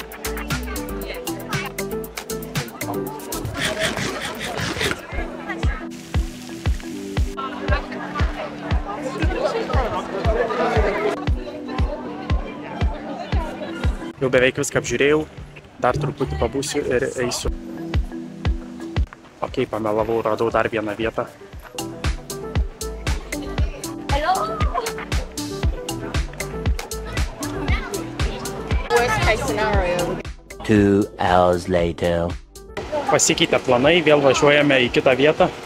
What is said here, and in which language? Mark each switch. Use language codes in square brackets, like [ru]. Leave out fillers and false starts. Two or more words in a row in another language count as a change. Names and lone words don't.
[lt] Jau beveik viską apžiūrėjau, dar truputį pabūsiu ir eisiu. Ok, pamelavau, radau dar vieną vietą. [en] Worst case scenario. 2 hours later. [lt] Pasikeitė planai, vėl važiuojame į kitą vietą.